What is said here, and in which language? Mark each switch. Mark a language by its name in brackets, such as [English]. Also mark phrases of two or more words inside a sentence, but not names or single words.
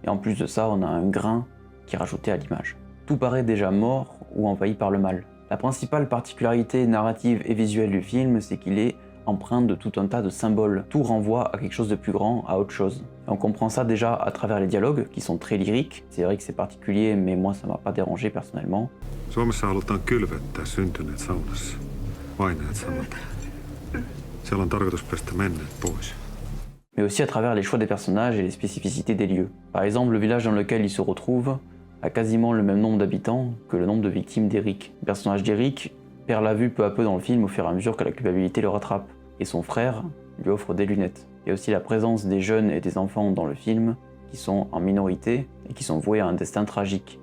[French] Et en plus de ça, on a un grain qui est rajouté à l'image. Tout paraît déjà mort ou envahi par le mal. La principale particularité narrative et visuelle du film, c'est qu'il est empreint de tout un tas de symboles. Tout renvoie à quelque chose de plus grand, à autre chose. Et on comprend ça déjà à travers les dialogues, qui sont très lyriques. C'est vrai que c'est particulier, mais moi ça m'a pas dérangé personnellement. [Finnish] Suomessa halutaan kylvettää syntyneet saunassa. Vainajat samalta. Siellä on tarkoitus pestä menneet pois. [French] Mais aussi à travers les choix des personnages et les spécificités des lieux. Par exemple, le village dans lequel ils se retrouvent a quasiment le même nombre d'habitants que le nombre de victimes d'Eric. Le personnage d'Eric perd la vue peu à peu dans le film au fur et à mesure que la culpabilité le rattrape. Et son frère lui offre des lunettes. Il y a aussi la présence des jeunes et des enfants dans le film qui sont en minorité et qui sont voués à un destin tragique.